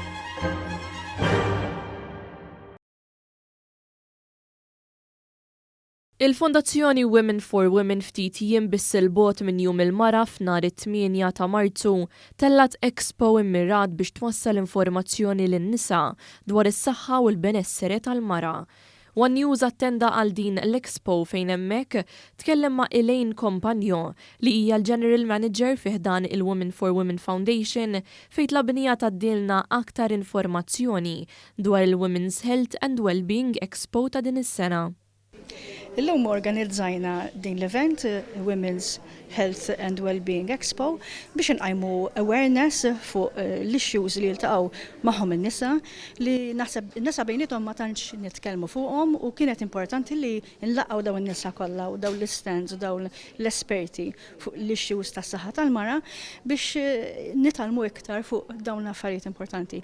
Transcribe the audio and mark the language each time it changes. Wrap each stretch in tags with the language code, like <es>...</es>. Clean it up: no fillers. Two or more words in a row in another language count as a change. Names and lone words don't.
<mt>Il-Fondazzjoni Women for Women ftit jiem bis-silbot minn jum il-mara f'nhar it-8 ta' Marzu tellat Expo immirat biex twassal informazzjoni lin-nisa dwar is-saħħa u l-benessere tal-mara. One News attenda għal din l-Expo fejn hemmhekk tkellem ma' Elaine Compagno li hija l-</mt> <en>General Manager</en> <mt>fih dan il-Women for Women Foundation fejn tlabnija tgħaddilna aktar informazzjoni dwar il-Women's Health and Wellbeing Expo ta' din is-sena. Illum organizzajna din l-event Women's Health and Wellbeing Expo biex nqajmu awareness fuq l-issues li jiltaqgħu magħhom in-nisa li naħseb in-nisa bejniethom ma tantx nitkellmu fuqhom u kienet importanti li nlaqgħu dawn in-nisa kollha u dawn l-stands u dawn l-esperti fuq l-issues tas-saħħa tal-mara biex nitalmu iktar fuq dawn l-affarijiet importanti.</mt>